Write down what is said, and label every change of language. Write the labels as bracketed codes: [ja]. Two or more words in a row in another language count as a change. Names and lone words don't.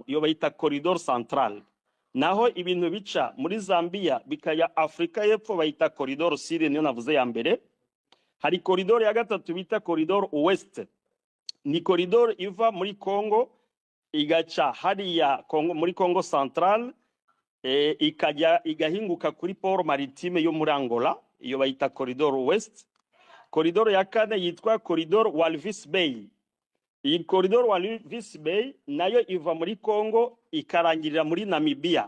[rw] Iyo bayita koridoro central. Naho ibintu bica muri Zambia bikaya Afrika y'Epfo bayita koridoro sud, niyo navuze ya mbere. Hari koridoro ya gatatu bita koridoro west. Ni koridoro iva muri Kongo igaca hariya Kongo muri Kongo Central, ikajya igahinguka kuri [fr] port maritime [rw] yo muri Angola, iyo bayita koridoro west. Koridoro ya kane yitwa koridoro Walvis Bay. Iyi koridoro Walvis Bay nayo iva muri Kongo ikarangirira muri Namibia.